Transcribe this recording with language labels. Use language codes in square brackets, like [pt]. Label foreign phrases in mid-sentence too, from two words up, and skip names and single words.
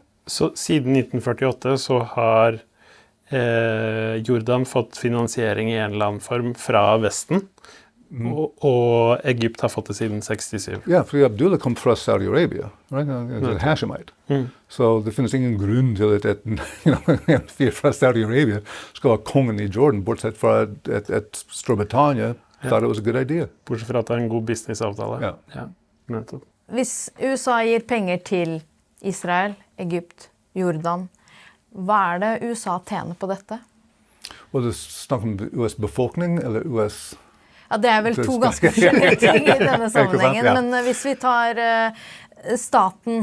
[no] Så siden 1948 så har Jordan fått finansiering I en eller annen form fra Vesten. Og Egypt har fått det siden 67. Ja, fordi Abdullah kom fra Saudi-Arabia, right? En Hashemite. Så det finnes ingen grunn til at en fyr fra Saudi-Arabia skal være kongen I Jordan, bortsett fra et Storbritannia, [en] thought it was a good idea. [no] Bortsett fra at det en god businessavtale. Ja. Nettopp. Hvis USA gir penger til Israel, Egypt, Jordan, hva det USA tjener på dette? Og det snakker om US befolkning, eller US... Ja, det vel to ganske forskjellige ting I denne sammenhengen, men hvis vi tar staten.